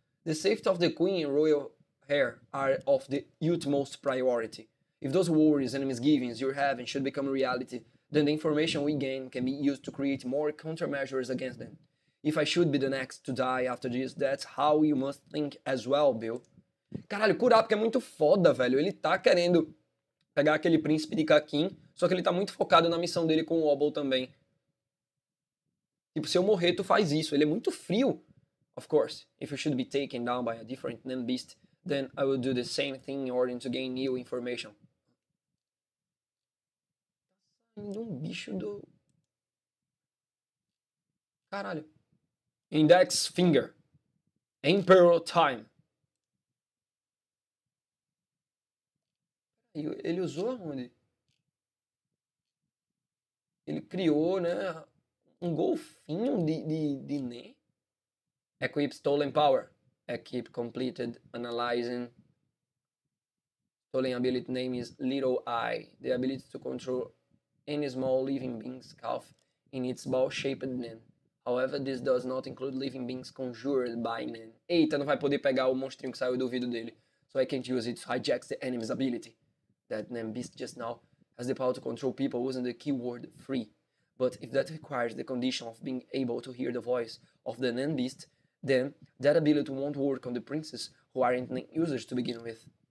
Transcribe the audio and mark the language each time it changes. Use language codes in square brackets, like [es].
[en] The safety of the queen and royal heir are of the utmost priority. If those worries and misgivings you're having should become a reality, then the information we gain can be used to create more countermeasures against them. If I should be the next to die after this, that's how you must think as well, Bill. [pt] Caralho, Kurapika é muito foda, velho. Ele tá querendo pegar aquele príncipe de Kakin, só que ele tá muito focado na missão dele com o Obol também. Tipo, se eu morrer, tu faz isso. Ele é muito frio. [en] Of course, if you should be taken down by a different NAM beast, then I will do the same thing in order to gain new information. [pt] Um bicho do... Caralho. [en] Index finger. Emperor time. [pt] Ele usou aonde? Ele criou, né? Um golfinho de Nen. [en] Equip stolen power. Equip completed. Analyzing. Stolen ability name is Little Eye. The ability to control any small living being's calf in its ball-shaped Nen. However, this does not include living beings conjured by Nen. [pt] Eita, não vai poder pegar o monstrinho que saiu do ouvido dele. [en] So I can't use it to hijack the enemy's ability. That NAM beast just now has the power to control people using the keyword free. But if that requires the condition of being able to hear the voice of the NAM beast, then that ability won't work on the princes who aren't NAM users to begin with.